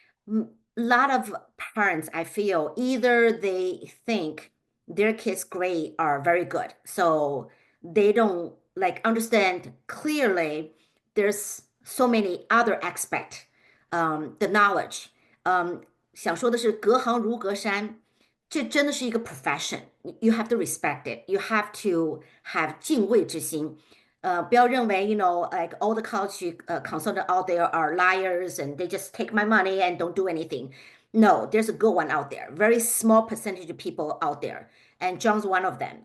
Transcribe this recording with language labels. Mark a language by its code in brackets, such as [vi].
[en] A lot of parents, I feel, either they think their kids' grades are very good, so they don't understand clearly there's so many other aspects, the knowledge. [zh] 想说的是隔行如隔山，这真的是一个 profession. [en] You have to respect it. You have to have [zh] 敬畏之心。 [en] 不要认为like all the college consultants out there are liars and they just take my money and don't do anything. No, there's a good one out there. Very small percentage of people out there, and John's one of them.